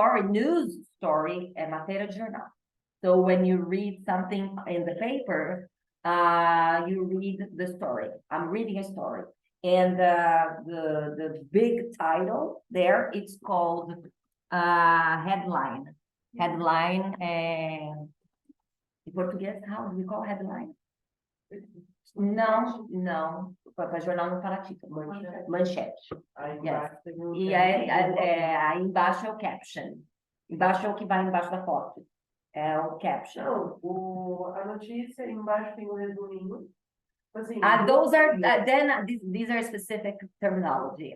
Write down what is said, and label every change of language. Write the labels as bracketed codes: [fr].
[pt] News story, é matéria de jornal. [en] So when you read something in the paper, you read the story. I'm reading a story. And the big title there, it's called headline. Headline, in português, how do we call headline? [pt] Não. Para jornal não fala título, manchete. Yes. E aí embaixo é o caption. Embaixo é o que vai embaixo da foto. É o caption. Não, a notícia embaixo tem o resuminho. Assim, [en] Those are then these are specific terminology.